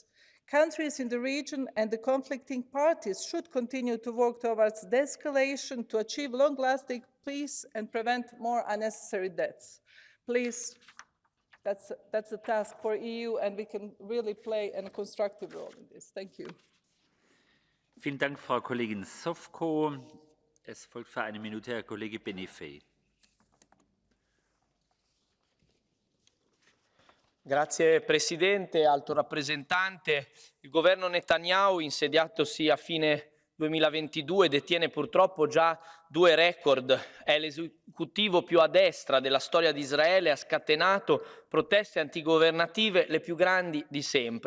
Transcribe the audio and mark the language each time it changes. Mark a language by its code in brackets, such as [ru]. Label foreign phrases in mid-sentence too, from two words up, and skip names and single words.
[en] Countries in the region and the conflicting parties should continue to work towards de-escalation to achieve long-lasting peace and prevent more unnecessary deaths. Please, that's a task for EU, and we can really play a constructive role in this. Thank you. [de] Vielen Dank, Frau Kollegin Zovko. Es folgt für 1 Minute Herr Kollege Benifei. [it] Grazie Presidente, Alto Rappresentante. Il governo Netanyahu, insediatosi a fine 2022, detiene purtroppo già 2 record. È l'esecutivo più a destra della storia di Israele, ha scatenato proteste antigovernative le più grandi di sempre.